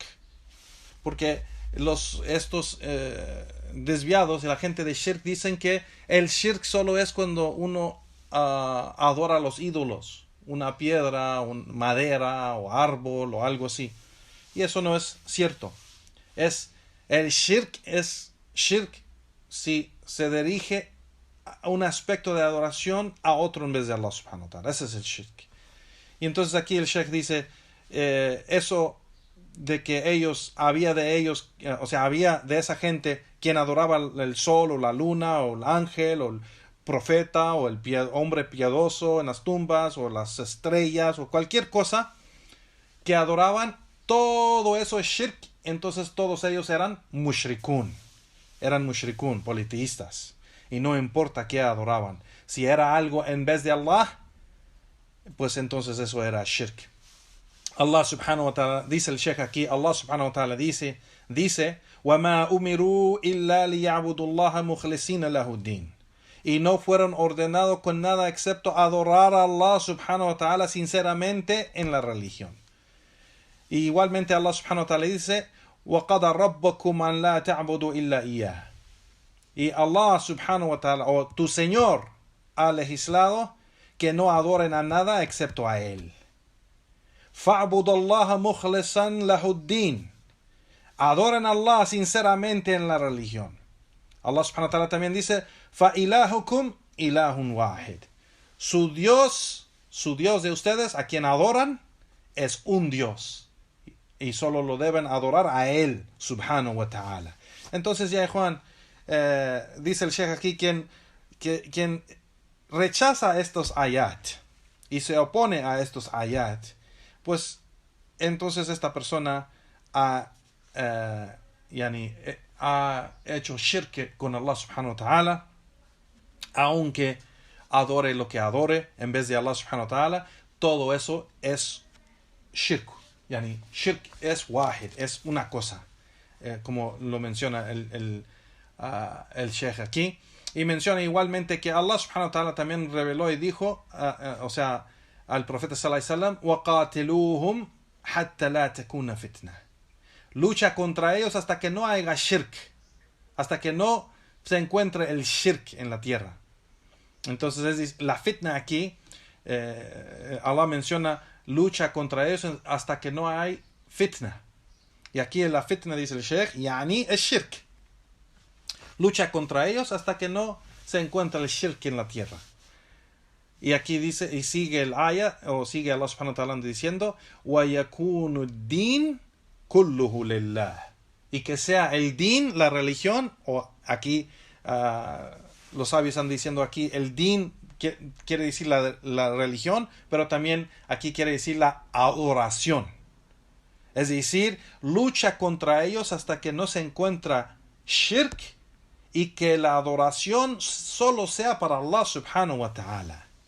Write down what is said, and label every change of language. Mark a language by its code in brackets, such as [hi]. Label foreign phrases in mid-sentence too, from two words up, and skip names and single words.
[es] Porque estos desviados, la gente de shirk, dicen que el shirk solo es cuando uno adora a los ídolos, una piedra, madera o árbol o algo así. Y eso no es cierto. El shirk es shirk si se dirige a un aspecto de adoración a otro en vez de Allah [ar] سبحانه وتعالى. [es] Ese es el shirk. Y entonces aquí el sheikh dice, eso de que había de esa gente quien adoraba el sol, o la luna, o el ángel, o el profeta, o el hombre piadoso en las tumbas, o las estrellas, o cualquier cosa que adoraban, todo eso es shirk. Entonces todos ellos eran mushrikun, politeístas, y no importa qué adoraban. Si era algo en vez de Allah, pues entonces eso era shirk. [ar] الله سبحانه وتعالى, [es] dice el sheikh aquí, Allah [ar] سبحانه وتعالى [es] dice, [ar] وَمَا أُمِرُوا إِلَّا لِيَعْبُدُوا اللَّهَ مُخْلِصِينَ لَهُ الدِّينَ. [es] Y no fueron ordenados con nada excepto adorar a Allah [ar] سبحانه وتعالى [es] sinceramente en la religión. Y igualmente Allah [ar] سبحانه وتعالى [es] dice, [ar] وَقَضَى رَبَّكُمْ أَنْ لَا تَعْبُدُوا إِلَّا إِيَّهُ. [es] Y Allah [ar] سبحانه وتعالى, [es] o tu Señor, ha legislado que no adoren a nada excepto a Él. [ar] فَعْبُدُوا اللَّهَ مُخْلِصًا لَهُ الدِّينَ. [es] Adoren a Allah sinceramente en la religión. Allah [ar] سبحانه وتعالى [es] también dice, [ar] فَإِلَهُكُمْ إِلَهٌ وَاحِدٌ. [es] Su Dios de ustedes, a quien adoran, es un Dios. Y solo lo deben adorar a Él, [ar] سبحانه وتعالى. [es] Entonces ya Juan, dice el sheikh aquí, quien rechaza estos ayat y se opone a estos ayat, pues entonces esta persona ha hecho shirk con Allah [ar] سبحانه وتعالى, [es] aunque adore lo que adore en vez de Allah [ar] سبحانه وتعالى, [es] todo eso es shirk. Shirk es wahid, es una cosa, como lo menciona el sheikh aquí. Y menciona igualmente que Allah [ar] سبحانه وتعالى [es] también reveló y dijo, al profeta [ar] صلى الله عليه وسلم, وَقَاتِلُوهُمْ حَتَّى لَا تَكُونَ فِتْنَةً. [es] Lucha contra ellos hasta que no haya shirk, hasta que no se encuentre el shirk en la tierra. Entonces la fitna aquí, Allah menciona lucha contra ellos hasta que no hay fitna. Y aquí en la fitna dice el sheikh, es shirk. Lucha contra ellos hasta que no se encuentre el shirk en la tierra. Y aquí dice, y sigue el ayah, o sigue Allah [ar] سبحانه وتعالى [es] diciendo, [ar] وَيَكُونُ الدِّينُ كُلُّهُ لِلَّهِ. [es] Y que sea el din, la religión, o aquí los sabios están diciendo aquí, el din quiere decir la religión, pero también aquí quiere decir la adoración. Es decir, lucha contra ellos hasta que no se encuentra shirk y que la adoración solo sea para Allah [ar] سبحانه وتعالى.